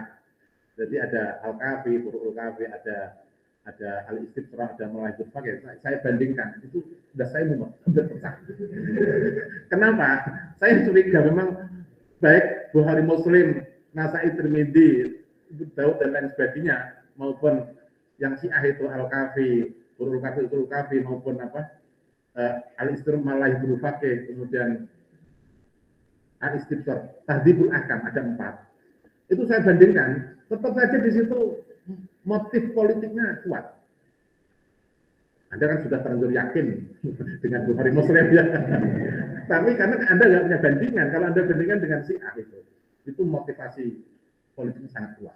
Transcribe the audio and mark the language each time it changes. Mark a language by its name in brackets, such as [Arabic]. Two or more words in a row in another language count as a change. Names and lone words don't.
[Indonesian] Jadi ada Al-Kafi, Furu'ul Kafi, ada Al-Istibsra, ada Mulahidul Fakir. Saya bandingkan, itu sudah saya hampir pecah. Kenapa? Saya curiga memang baik Bukhari, Muslim, Nasa'i, Tirmidzi, Daud dan lain sebagainya, maupun yang Syiah itu Al-Kafi, Furu'ul Kafi, maupun Al-Istibsra, Mulahidul Fakir, kemudian Al-Istibsar, Tahdzibul Ahkam, ada 4. Itu saya bandingkan, tetap saja di situ motif politiknya kuat. Anda kan sudah terlanjur yakin dengan Bukhari Muslim ya. Tapi karena Anda nggak punya bandingan, kalau Anda bandingkan dengan Syiah itu motivasi politiknya sangat kuat.